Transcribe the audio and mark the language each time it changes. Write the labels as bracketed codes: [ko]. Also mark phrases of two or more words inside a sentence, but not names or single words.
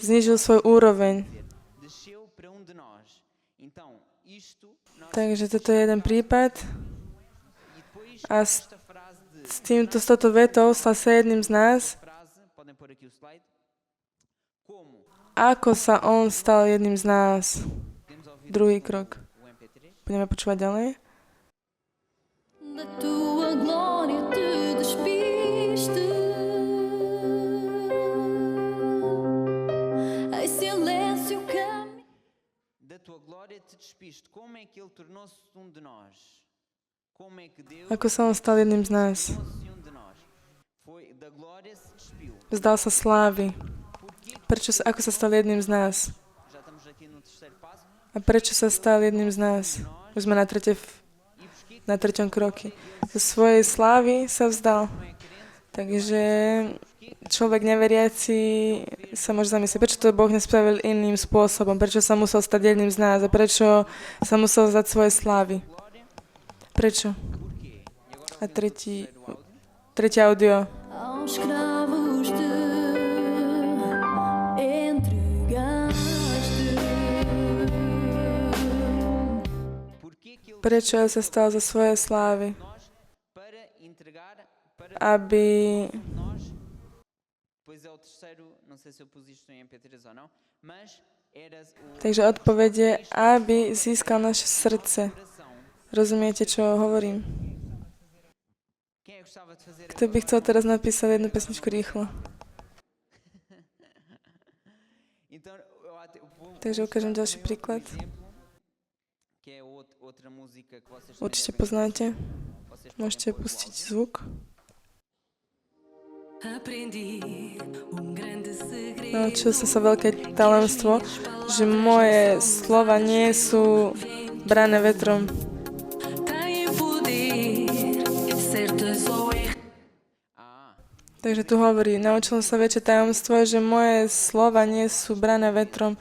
[sk] znížil svoj úroveň. [pt] desceu para de nós. Então, isto nós [sk] Takže toto je jeden prípad. [pt] e depois A esta frase [sk] s touto vetou stal sa jedným z nás. [pt] frase, podem pôr aqui o slide. Como? [sk] Ako sa on stal jedným z nás? [pt] Podemos ouvir [sk] Druhý krok. [pt] o MP3? [sk] Budeme počúvať ďalej. [pt] Da tua glória te despiste. Em silêncio caminho. Da tua glória te despiste. Como é que ele tornou-se de nós? Como é que Deus [sk] Ako sa on stal jedným z nás? [pt] tornou-se de nós? Foi da glória se despiu. [sk] Vzdal sa slávy. Ako sa stal jedným z nás? [pt] Já estamos aqui no terceiro passo. [sk] A prečo sa stal jedným z nás? Už sme na treťom kroku. Zo svojej slávy sa vzdal. Takže človek neveriaci sa môže zamyslieť, prečo to Boh nespravil iným spôsobom, prečo sa musel stať jedným z nás a prečo sa musel vzdať svoje slávy. Prečo? A tretie audio. [pt] Aos escravos te entregaste. Porquê que ele [sk] Prečo sa stal za svoje slávy? [pt] nós para entregar para [sk] Aby... [pt] nós? Pois é o terceiro, não sei se eu pus isto em MP3 ou não, mas era o [sk] Takže odpoveď je, aby získal naše srdce. [pt] coração. [sk] Rozumiete, čo hovorím? [pt] Quem é que gostava de fazer [sk] Kto by chcel teraz napísať jednu pesničku rýchlo? [pt] Então, [sk] Takže ukážem ďalší príklad. [pt] que é outra música que vocês [sk] Určite [pt] também devem [sk] poznáte. [pt] vocês podem [sk] Môžete [pt] pôr o [sk] pustiť [pt] áudio. [sk] zvuk. Naučil som sa veľké tajomstvo, že moje slova nie sú brané vetrom. Takže tu hovorí, naučil som sa väčšie tajomstvo, že moje slova nie sú brané vetrom.